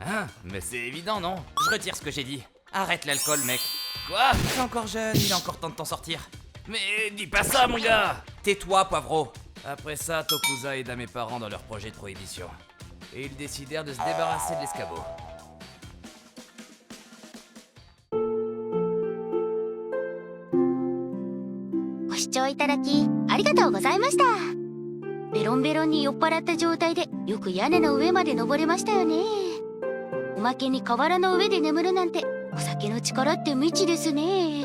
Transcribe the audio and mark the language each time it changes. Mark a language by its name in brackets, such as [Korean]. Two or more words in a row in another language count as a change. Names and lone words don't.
[French] Hein? Mais c'est évident, non? Je retire ce que j'ai dit. Arrête l'alcool, mec. Quoi? T'es encore jeune, il est encore temps de t'en sortir. Mais dis pas ça, mon gars! Tais-toi, Poivreau. Après ça, Tokusa aida mes parents dans leur projet de prohibition. Et ils décidèrent de se débarrasser de l'escabeau. [Japanese] ご視聴いただきありがとうございました。ベロンベロンに酔っ払った状態でよく屋根の上まで登れましたよね。おまけに河原の上で眠るなんてお酒の力って未知ですね。